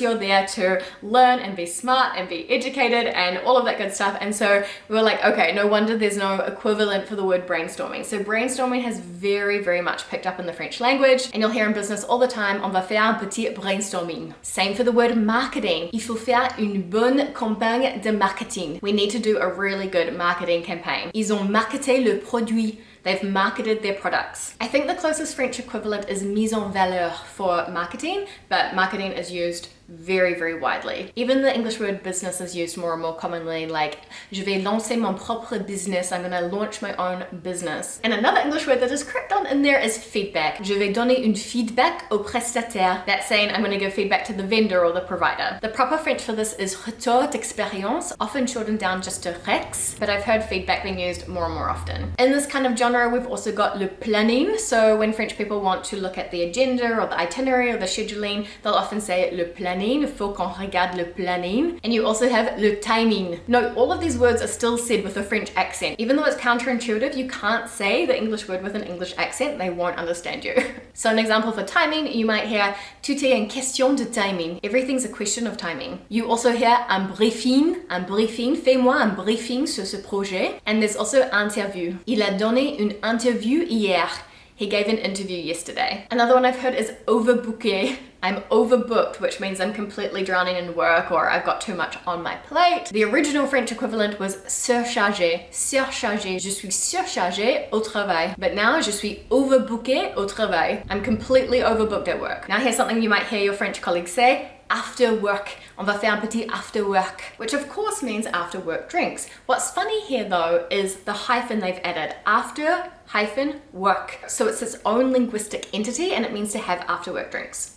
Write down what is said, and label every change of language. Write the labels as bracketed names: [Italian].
[English] You're there to learn and be smart and be educated and all of that good stuff. And so we were like, okay, no wonder there's no equivalent for the word brainstorming. So brainstorming has very, very much picked up in the French language, and you'll hear in business all the time, [French] on va faire un petit brainstorming. [English] Same for the word marketing. [French] Il faut faire une bonne campagne de marketing. [English] We need to do a really good marketing campaign. [French] Ils ont marketé le produit. [English] They've marketed their products. I think the closest French equivalent is mise en valeur for marketing, but marketing is used very, very widely. Even the English word business is used more and more commonly, like [French] je vais lancer mon propre business. [English] I'm gonna launch my own business. And another English word that is crept on in there is feedback. [French] Je vais donner une feedback au prestataire. [English] That's saying I'm gonna give feedback to the vendor or the provider. The proper French for this is retour d'expérience, often shortened down just to rex, but I've heard feedback being used more and more often. In this kind of genre, we've also got le planning. So when French people want to look at the agenda or the itinerary or the scheduling, they'll often say le planning [French] planning, faut qu'on regarde le planning. [English] And you also have le timing. Note, all of these words are still said with a French accent. Even though it's counterintuitive, you can't say the English word with an English accent, they won't understand you. So an example for timing, you might hear [French] tout est une question de timing. [English] Everything's a question of timing. You also hear un briefing, [French] fais-moi un briefing sur ce projet. [English] And there's also interview. [French] Il a donné une interview hier. [English] He gave an interview yesterday. Another one I've heard is overbooké. I'm overbooked, which means I'm completely drowning in work or I've got too much on my plate. The original French equivalent was surchargé. [French] Surchargé. Je suis surchargé au travail. [English] But now [French] je suis overbooké au travail. [English] I'm completely overbooked at work. Now here's something you might hear your French colleagues say. After work. [French] On va faire un petit [English] after work. Which of course means after work drinks. What's funny here though is the hyphen they've added. After hyphen work. So it's its own linguistic entity and it means to have after work drinks.